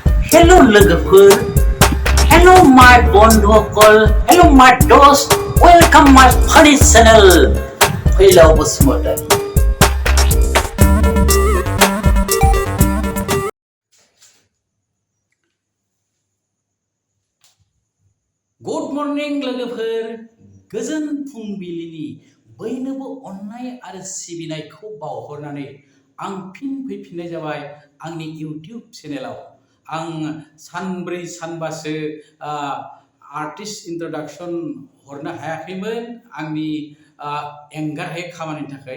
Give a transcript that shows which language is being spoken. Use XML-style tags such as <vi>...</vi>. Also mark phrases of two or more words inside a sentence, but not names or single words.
<brx>Hello लोगोफोर,</brx> <en>hello my बंधुफोर, hello my दोस्त, welcome my funny channel, Phaylaw Basumatary. Good morning</en> <brx>लोगोफोर, गोजोन फुंबिलिनि बयनोबो अननाय आरो सिबिनायखौ बावहरनानै आं फिन फैफिननाय जाबाय आंनि YouTube चेनेलाव। आं सानब्रै सानबासो</brx> <en>artist introduction</en> <brx>हरनो हायाखैमोन आंनि एंगारहायै खामानिनि थाखाय।</brx>